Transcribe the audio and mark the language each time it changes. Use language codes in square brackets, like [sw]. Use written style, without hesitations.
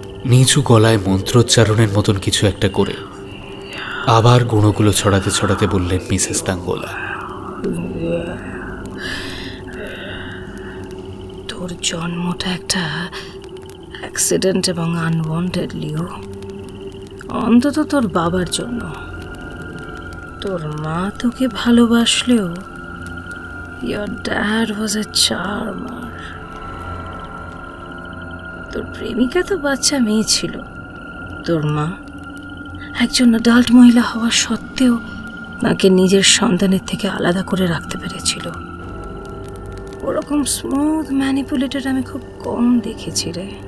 [bn] নিচু গলায় মন্ত্রোচ্চারণের মতন কিছু একটা করে আবার গুঁড়োগুলো ছড়াতে ছড়াতে বললেন মিসেস দাঙ্গোলা, তোর জন্মটা একটা অ্যাক্সিডেন্ট এবং আনওয়ান্টেড লিও, অন্তত তোর বাবার জন্য। তোর মা তোকে ভালোবাসলেও [en] your dad was a charmer. [bn] তোর প্রেমিকা তো বাচ্চা মেয়ে ছিল। তোর মা একজন অ্যাডাল্ট মহিলা হওয়া সত্ত্বেও তাকে নিজের সন্তানের থেকে আলাদা করে রাখতে পেরেছিল। ওরকম স্মুথ ম্যানিপুলেটেড আমি খুব কম দেখেছি রে।